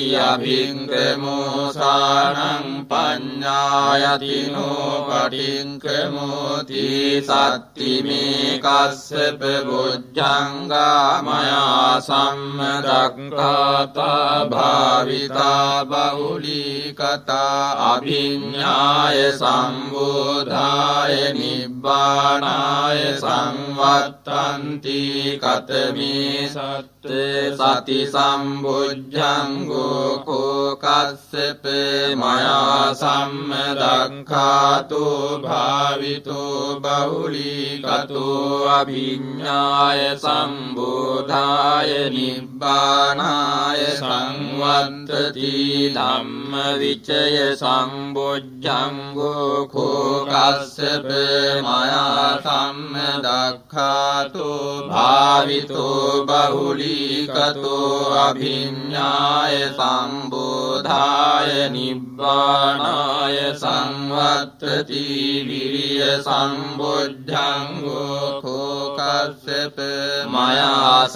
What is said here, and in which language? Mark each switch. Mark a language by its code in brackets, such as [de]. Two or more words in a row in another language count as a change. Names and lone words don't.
[pi] අභික්කමෝසානං පඤ්ඤායතිනෝ පටික්කමෝති සත්තිමේ කස්සප බොජ්ජංගා මයා සම්මදක්ඛාතා භාවිතා බහුලීකතා අභිඤ්ඤාය සම්බෝධාය නිබ්බානාය සංවත්තන්ති කතමේ සති සම්බුද්ධංගෝ කෝකස්සප මයා සම්මදක්ඛාතෝ භාවිතෝ බහුලීකතෝ අභිඤ්ඤාය සම්බෝධාය නිබ්බානාය සංවත්තති ධම්ම විචය සම්බුද්ධංගෝ කෝකස්සප මයා සම්මදක්ඛාතෝ භාවිතෝ බහුලීකතෝ අභිඤ්ඤාය සම්බෝධාය නිබ්බානාය සංවත්තති විරිය සම්බුද්ධංගෝ කස්සප මයා